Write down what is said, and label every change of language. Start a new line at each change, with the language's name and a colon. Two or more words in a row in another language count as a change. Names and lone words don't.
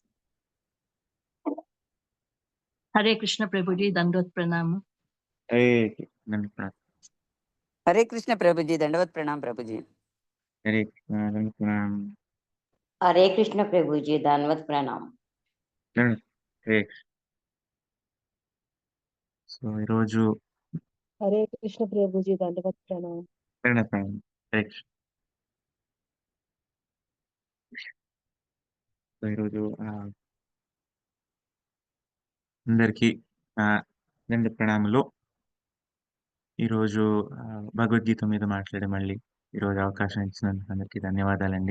Hindi: हरे कृष्ण प्रभु जी दंडवत प्रणाम। हरे दंड प्रणाम। हरे कृष्ण प्रभु जी दंडवत प्रणाम प्रभु जी। हरे कृष्ण। दंड प्रणाम। हरे कृष्ण प्रभु जी दंडवत प्रणाम। दंड। हरे कृष्ण।
Telugu: సో ఈరోజు
Hindi: हरे कृष्ण प्रभु जी दंडवत प्रणाम। दंड प्रणाम। हरे कृष्ణ.
Telugu: సో ఈరోజు అందరికీ దండ ప్రణామాలు. ఈరోజు భగవద్గీత మీద మాట్లాడే మళ్ళీ ఈరోజు అవకాశం ఇచ్చినందుకు అందరికీ ధన్యవాదాలండి.